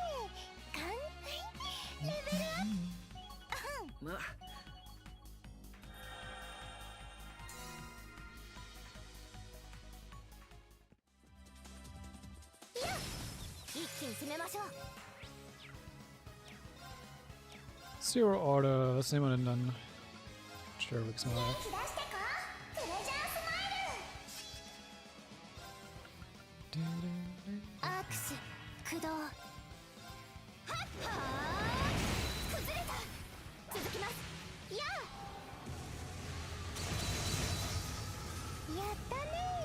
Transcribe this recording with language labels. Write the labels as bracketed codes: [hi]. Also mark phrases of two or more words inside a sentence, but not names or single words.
[ja] レベルアップ。まあ一気に攻めましょう。 [de] Zero Order. Was nehmen wir denn dann? Sherwicks mal. [ja] 元気出してか。プレジャースマイル。アークス駆動。はっはー。崩れた。続きます。やあ。やったね。